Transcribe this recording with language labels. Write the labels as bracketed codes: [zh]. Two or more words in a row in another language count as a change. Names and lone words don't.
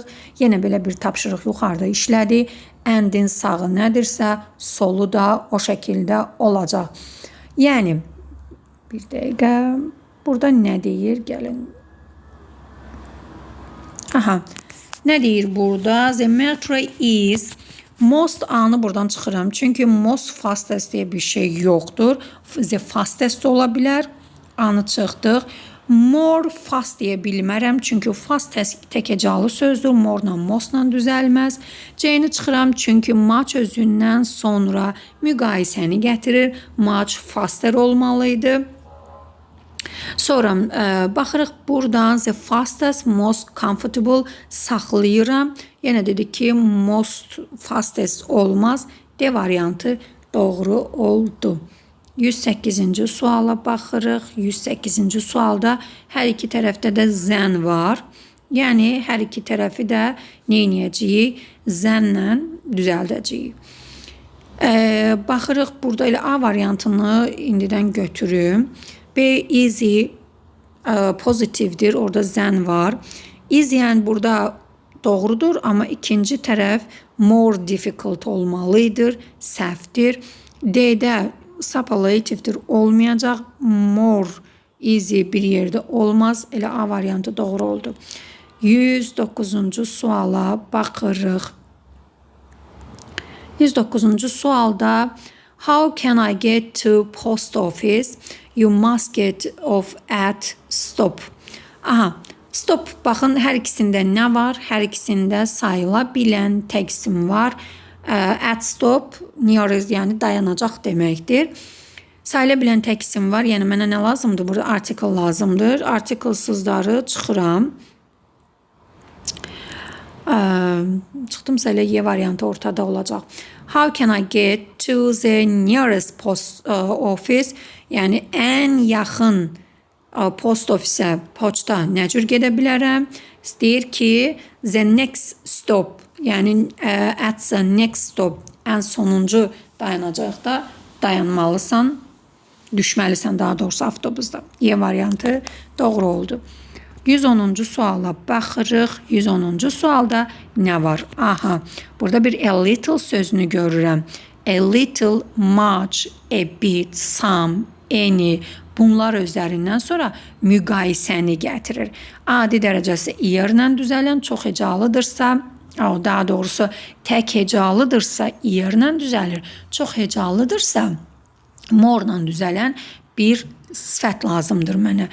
[az] Yenə belə bir tapşırıq yuxarıda işlədi. Endin sağı nədirsə, solu da o şəkildə olacaq. Yəni, bir dəqiqə, burada nə deyir? Gəlin. Aha, nə deyir burada? [en] The metro is most [az] A-nı buradan çıxıram. Çünki [en] most fastest [az] deyə bir şey yoxdur. [en] The fastest [az] ola bilər. A-nı çıxdıq. [en] More fast [az] deyə bilmərəm. Çünki fast tək hecalı sözdür. More-la most-la düzəlməz. C-ni çıxıram. Çünki much özündən sonra müqayisəni gətirir. [en] Much faster [az] olmalıydı. Sonra baxırıq buradan [en] the fastest, most comfortable [az] saxlayıram. Yenə dedik ki [en] most fastest [az] olmaz. D variantı doğru oldu. 108-ci suala baxırıq. 108-ci sualda hər iki tərəfdə də zən var. Yəni hər iki tərəfi də nə edəcəyik? Zənlə düzəldəcəyik. Baxırıq burada elə A variantını indidən götürüm. B easy pozitivdir. Orada zən var. Easy yəni burada doğrudur, amma ikinci tərəf [en] more difficult [az] olmalıdır, səhvdir. D-də superlativedir, olmayacaq. [en] More easy [az] bir yerdə olmaz. Elə A variantı doğru oldu. 109-cu suala baxırıq. [en] 109-cu sualda how can I get to post office? You must get off at stop. Aha, stop. [az] Baxın, hər ikisində nə var? Hər ikisində sayıla bilən təksim var. [en] At stop, nearest, [az] yəni dayanacaq deməkdir. Sayıla bilən təksim var. Yəni mənə nə lazımdır? Burada article lazımdır. Article-sızları çıxıram. Çıxdımsa elə Y variantı ortada olacaq. [en] How can I get to the nearest post office? [az] Yəni ən yaxın post ofisə, poçta nə cür gedə bilərəm? Deyir ki, [en] the next stop, yəni at the next stop, [az] ən sonuncu dayanacaqda dayanmalısan, düşməlisən daha doğrusu avtobusda. Y variantı doğru oldu. 110-cu suala baxırıq. 110-cu sualda nə var? Aha, burada bir [en] a little [az] sözünü görürəm. [en] A little, much, a bit, some, any. [az] Bunlar özlərindən sonra müqayisəni gətirir. Adi dərəcəsi iyerlə düzələn, çox hecalıdırsa, daha doğrusu tək hecalıdırsa iyerlə düzəlir. Çox hecalıdırsa morla düzələn bir sifət lazımdır mənə.